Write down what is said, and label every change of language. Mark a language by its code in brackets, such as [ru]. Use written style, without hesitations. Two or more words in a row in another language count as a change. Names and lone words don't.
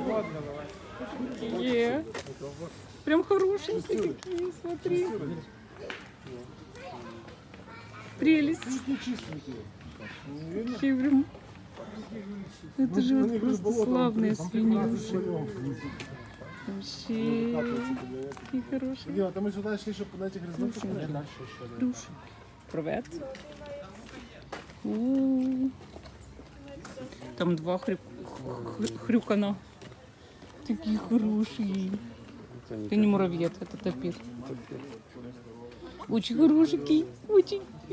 [ru] Прям хорошенькие такие, смотри. Прелесть. Какие прям... Это же вот просто славные свинюши. Вообще, какие хорошие. [uk] Діма, ми сюди йшли, щоб на цих різницях. [ru] Плюшки. Привет. У. Там два хрюкана. Такие хорошие. Это не муравьед, это тапир. Очень хорошенький, очень.